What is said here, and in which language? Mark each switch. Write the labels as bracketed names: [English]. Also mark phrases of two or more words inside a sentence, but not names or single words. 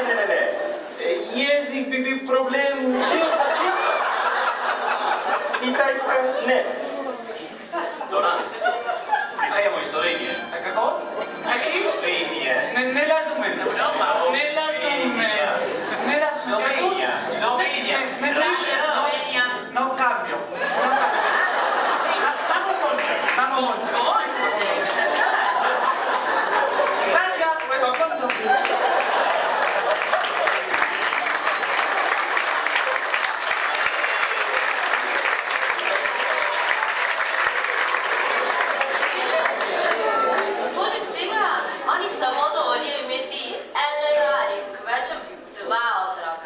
[Slovenian] Jezik bi bil problem že od začetka. Kitajska ne. Doran, prihajamo iz Slovenije. A kako? Slovenije. Ne razumem. Slovenija. [Spanish] No cambio. Vamos juntos. Gracias, pues aplausos. [Slovenian] Poleg tega, oni samo dovolijo imeti enega ali kvečem dva otroka.